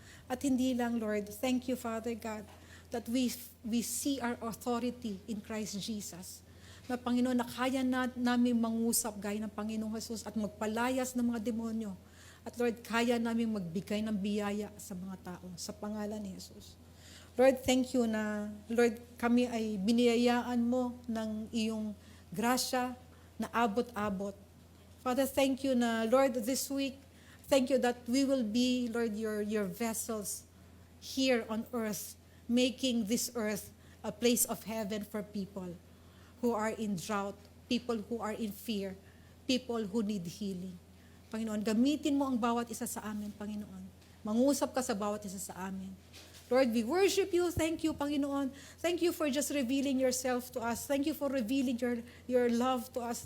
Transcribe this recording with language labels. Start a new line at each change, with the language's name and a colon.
Filipino: At hindi lang,
English: Lord, thank you, Father God, that we see our authority in Christ Jesus.
Filipino: Na Panginoon, na kaya namin mangusap gaya ng Panginoong Jesus at magpalayas ng mga demonyo. At Lord, kaya namin magbigay ng biyaya sa mga tao sa pangalan ni Jesus. Lord,
English: thank you
Filipino: na, Lord, kami ay biniyayaan mo ng iyong grasya na abot-abot.
English: Father, thank you na, Lord, this week, thank you that we will be, Lord, your vessels here on earth, making this earth a place of heaven for people who are in drought, people who are in fear, people who need healing.
Filipino: Panginoon, gamitin mo ang bawat isa sa amin, Panginoon. Mangusap ka sa bawat isa sa amin.
English: Lord, we worship you. Thank you, Panginoon. Thank you for just revealing yourself to us. Thank you for revealing your love to us.